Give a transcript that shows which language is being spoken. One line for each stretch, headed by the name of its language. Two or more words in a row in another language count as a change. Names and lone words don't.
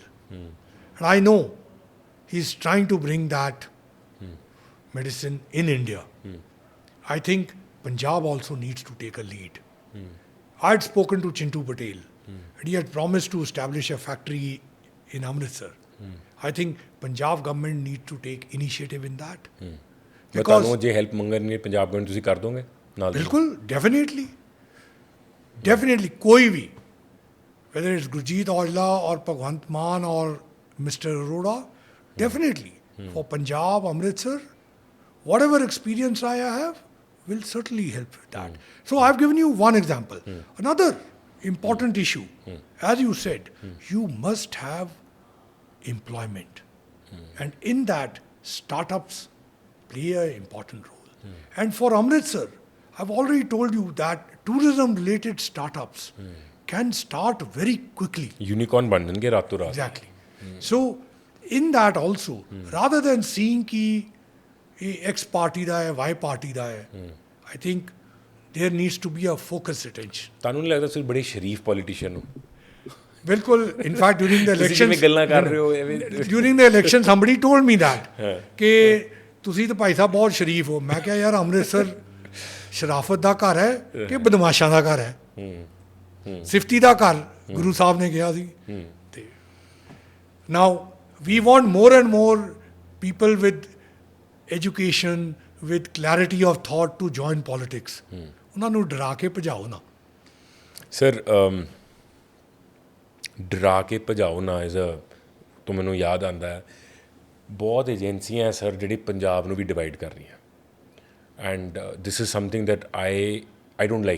English: And I know he's trying to bring that medicine in India. I think Punjab also needs to take a lead. I had spoken to Chintu Patel. And he had promised to establish a factory in Amritsar. I think Punjab government needs to take initiative in that.
Punjabi: Because ਜੇ ਹੈਲਪ ਮੰਗਣਗੇ ਪੰਜਾਬ ਗਵਰਨਮੈਂਟ ਤੁਸੀਂ ਕਰ ਦੋਗੇ ਨਾਲ? ਬਿਲਕੁਲ, definitely ਕੋਈ ਵੀ,
English: whether it's Gurjeet Aujla or Bhagwant Mann or Mr. Arora, definitely for Punjab, Amritsar, whatever experience I have will certainly help with that. So I've given you one example. Another important issue, as you said, you must have employment. And in that, startups play an important role. And for Amritsar, I've already told you that tourism-related startups can start very quickly.
Punjabi: Unicorn ਬਣ ਜਾਣਗੇ ਰਾਤੋਂ ਰਾਤ.
English: Exactly. So, in that also, rather than seeing
Punjabi: ਕਿ X ਪਾਰਟੀ ਦਾ ਹੈ, Y ਪਾਰਟੀ ਦਾ ਹੈ,
English: I think there needs to be a focused attention.
Punjabi: ਤੁਹਾਨੂੰ ਨਹੀਂ ਲੱਗਦਾ ਤੁਸੀਂ ਬੜੇ ਸ਼ਰੀਫ ਪੋਲੀਟੀਸ਼ੀਅਨ ਹੋ? ਬਿਲਕੁਲ,
English: in fact, during the elections,
Punjabi: ਤੁਸੀਂ ਗੱਲਾਂ ਕਰ ਰਹੇ ਹੋ ਐਵੇਂ?
English: During the election, somebody told me that
Punjabi: ਕਿ ਤੁਸੀਂ ਤਾਂ ਭਾਈ ਸਾਹਿਬ ਬਹੁਤ ਸ਼ਰੀਫ ਹੋ। ਮੈਂ ਕਿਹਾ ਯਾਰ, ਅੰਮ੍ਰਿਤਸਰ ਸ਼ਰਾਫਤ ਦਾ ਘਰ ਹੈ ਕਿ ਬਦਮਾਸ਼ਾਂ ਦਾ ਘਰ ਹੈ? ਸਿਫਤੀ ਦਾ ਘਰ ਗੁਰੂ ਸਾਹਿਬ ਨੇ ਕਿਹਾ ਸੀ।
English: ਤੇ now we want more and more people with education, with clarity of thought to join politics.
Punjabi: ਉਹਨਾਂ ਨੂੰ ਡਰਾ ਕੇ ਭਜਾਓ ਨਾ ਸਰ। ਡਰਾ ਕੇ ਭਜਾਓ ਨਾ ਇਜ਼ ਤੋਂ ਮੈਨੂੰ ਯਾਦ ਆਉਂਦਾ ਹੈ, ਬਹੁਤ ਏਜੰਸੀਆਂ ਸਰ ਜਿਹੜੀ ਪੰਜਾਬ ਨੂੰ ਵੀ ਡਿਵਾਈਡ ਕਰ ਰਹੀਆਂ।
English: and this is something that I don't like.